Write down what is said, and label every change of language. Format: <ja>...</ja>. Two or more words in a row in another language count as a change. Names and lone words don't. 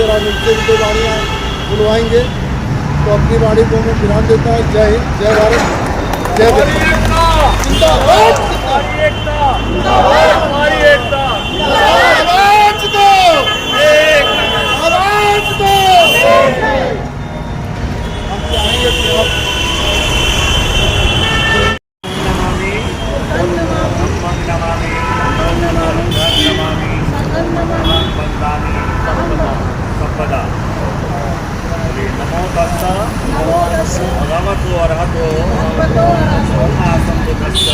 <hi>जरा मिलते भी 2 गाड़ियाँ बुलवाएंगे तो अपनी गाड़ी को मैं ध्यान देता हूँ। जय हिंद, जय भारत, जय जिंदाबाद, जिंदाबाद, हमारी एकता, आवाज दो, आवाज दो। हम चाहेंगे कि आप</hi> <pi>नमामि धम्मं नमामि संघं नमामि वन्दामि संपदा। नमो तस्स भगवतो अरहतो सम्मा सम्बुद्धस्स।</pi>